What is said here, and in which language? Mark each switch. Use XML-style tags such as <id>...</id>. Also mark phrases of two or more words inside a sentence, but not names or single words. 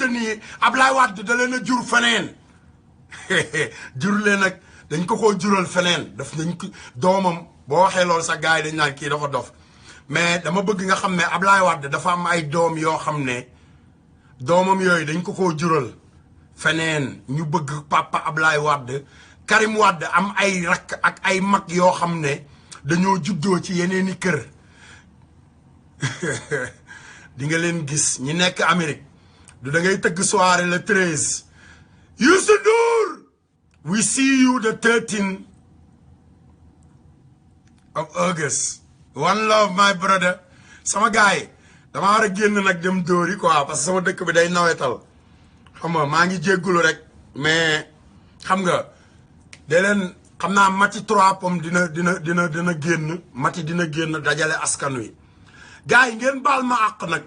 <wo>ni Ablaye Wade da leen a jur feneen jur leen nag dañ ko jural feneen daf nañ ko doomam boo waxee loolu sax gars yi dañ naan kii dafa dof mais dama bëgg nga xam ne Ablaye Wade dafa am ay doom yoo xam ne doomam yooyu dañ ko jural feneen ñu bëgg papa Ablaye Wade Karim Wade am ay rakk ak ay mag yoo xam ne dañoo juddoo ci yeneeni kër di nga leen gis ñi nekk Amérique du da ngay tëgg</wo> <fr>soirée le 13</fr> <wo>Youssou Ndour</wo> <en>we see you the 13 of August one love my brother</en> <wo>sama gaay dama war a génn nag dem dóori</wo> <fr>quoi parce que</fr> <wo>sama dëkk bi day nawetal xam nga maa ngi jéggulu rek mais xam nga de leen xam naa Mati 3 Pommes dina génn Mati dina génn dajale askan wi gars yi ngeen baal ma àq nag</wo>